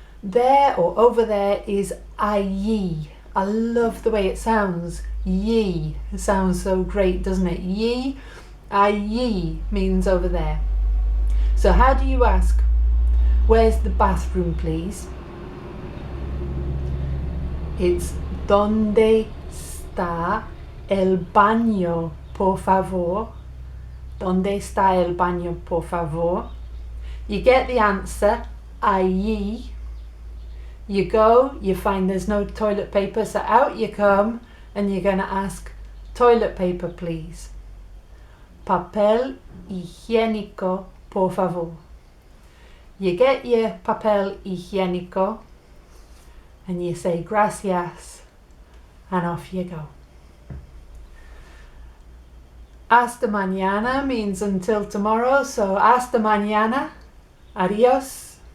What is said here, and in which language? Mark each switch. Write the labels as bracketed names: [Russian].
[English] There or over there is allí. I love the way it sounds. Ye. It sounds so great, doesn't it? Ye. Allí means over there. So how do you ask, where's the bathroom, please? It's [Spanish] ¿Dónde está el baño, por favor? ¿Dónde está el baño, por favor? [English] You get the answer, allí. You go, you find there's no toilet paper, so out you come and you're going to ask, toilet paper, please. [Spanish] Papel higiénico, por favor. [English] You get your papel higiénico and you say gracias and off you go. [Spanish] Hasta mañana [English] means until tomorrow, so [Spanish] hasta mañana. Adios.